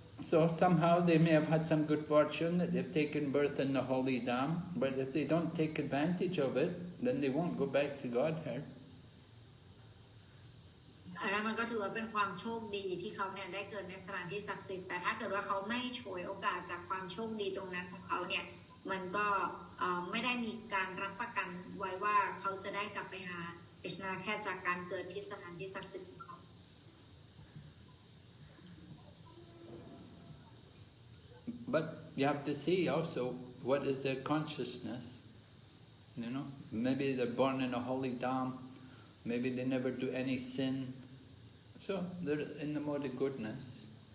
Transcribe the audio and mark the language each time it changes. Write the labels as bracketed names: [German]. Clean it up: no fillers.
[English] So somehow they may have had some good fortune that they've taken birth in the holy Dham, but if they don't take advantage of it, then they won't go back to Godhead. [Thai] อันนั้นมันก็ถือว่าเป็นความโชคดีที่เขาเนี่ยได้เกิดในสถานที่ศักดิ์สิทธิ์แต่ถ้าเกิดว่าเขาไม่ฉวยโอกาสจากความโชคดีตรงนั้นของเขาเนี่ยมันก็ไม่ได้มีการรับประกันไว้ว่าเขาจะได้กลับไปหาคริชนาแค่จากการเกิดที่สถานที่ศักดิ์สิทธิ์ของเขา [English] But you have to see also what is their consciousness. You know, maybe they're born in a holy Dham, maybe they never do any sin, so they're in the mode of goodness.